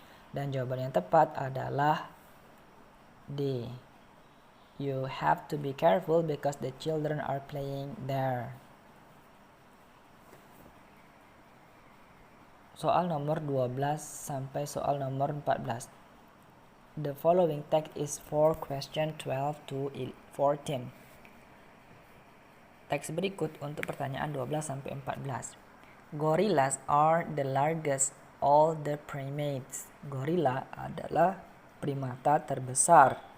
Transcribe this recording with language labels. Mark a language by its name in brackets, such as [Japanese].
[Indonesian] Dan jawaban yang tepat adalah D. [English] You have to be careful because the children are playing there. [Indonesian] Soal nomor 12 sampai soal nomor 14. [English] The following text is for question 12 to 14. [Indonesian] Teks berikut untuk pertanyaan 12 sampai 14. [English] Gorillas are the largest all the primates. [Indonesian] Gorila adalah primata terbesar.